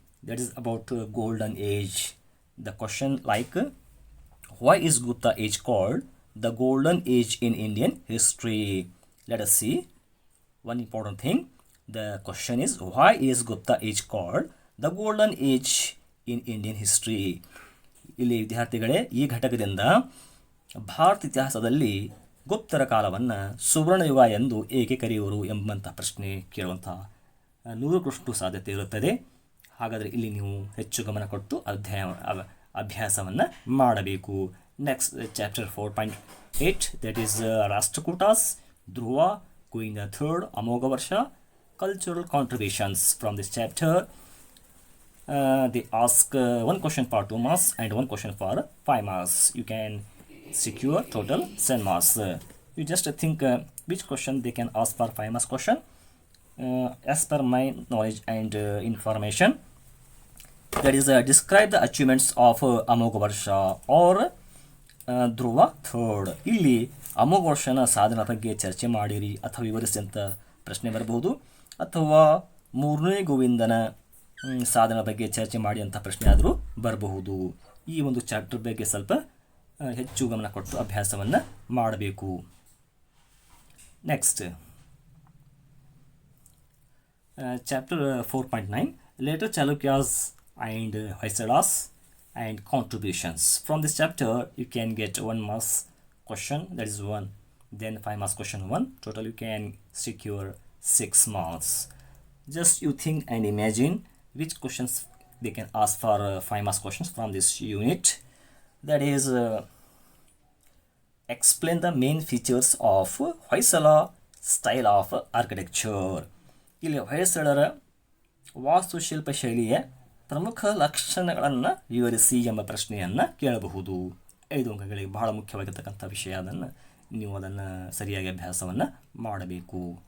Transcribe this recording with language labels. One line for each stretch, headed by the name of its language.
English: That is about Golden Age. The question like, why is Gupta age called the Golden Age in Indian history? Let us see. One important thing. The question is, why is Gupta age called the Golden Age in Indian history?
Kannada: ಇಲ್ಲಿ ವಿದ್ಯಾರ್ಥಿಗಳೇ, ಈ ಘಟಕದಿಂದ ಭಾರತ ಇತಿಹಾಸದಲ್ಲಿ ಗುಪ್ತರ ಕಾಲವನ್ನು ಸುವರ್ಣಯುಗ ಎಂದು ಏಕೆ ಕರೆಯುವರು ಎಂಬಂಥ ಪ್ರಶ್ನೆ ಕೇಳುವಂಥ 100% ಸಾಧ್ಯತೆ ಇರುತ್ತದೆ. ಹಾಗಾದರೆ ಇಲ್ಲಿ ನೀವು ಹೆಚ್ಚು ಗಮನ ಕೊಟ್ಟು ಅಭ್ಯಾಸವನ್ನು ಮಾಡಬೇಕು.
English: Next chapter 4.8, that is Rashtrakutas, Dhruva, Govinda third, Amoghavarsha, cultural contributions. From this chapter, they ask 1 question for 2 marks and 1 question for 5 marks. You can secure total 7 marks. You just think which question they can ask for 5 marks question. As per my knowledge and information, that is describe the achievements of Amogha Varsha or Dhruva third.
Kannada: ಇಲ್ಲಿ ಅಮೋಘ ವರ್ಷನ ಸಾಧನ ಬಗ್ಗೆ ಚರ್ಚೆ ಮಾಡಿರಿ ಅಥವಾ ವಿವರಿಸಿ ಅಂತ ಪ್ರಶ್ನೆ ಬರಬಹುದು, ಅಥವಾ 3ನೇ ಗೋವಿಂದನ ಸಾಧನ ಬಗ್ಗೆ ಚರ್ಚೆ ಮಾಡಿ ಅಂತ ಪ್ರಶ್ನೆ ಆದರೂ ಬರಬಹುದು. ಈ ಒಂದು ಚಾಪ್ಟರ್ ಬಗ್ಗೆ ಸ್ವಲ್ಪ ಹೆಚ್ಚು ಗಮನ ಕೊಟ್ಟು ಅಭ್ಯಾಸವನ್ನು ಮಾಡಬೇಕು.
English: Next chapter 4.9 later Chalukyas and Hoysalas and contributions. From this chapter you can get 1 marks question, that is 1, then 5 marks question 1. Total you can secure 6 marks. Just you think and imagine which questions they can ask for 5 marks questions from this unit. That is explain the main features of Hoysala style of architecture.
Kannada: ಇಲ್ಲಿ ಹೊಯ್ಸಳರ ವಾಸ್ತುಶಿಲ್ಪ ಶೈಲಿಯ ಪ್ರಮುಖ ಲಕ್ಷಣಗಳನ್ನು ವಿವರಿಸಿ ಎಂಬ ಪ್ರಶ್ನೆಯನ್ನು ಕೇಳಬಹುದು. 5 ಅಂಕಗಳಿಗೆ ಬಹಳ ಮುಖ್ಯವಾಗಿರ್ತಕ್ಕಂಥ ವಿಷಯ. ನೀವು ಅದನ್ನು ಸರಿಯಾಗಿ ಅಭ್ಯಾಸವನ್ನು ಮಾಡಬೇಕು.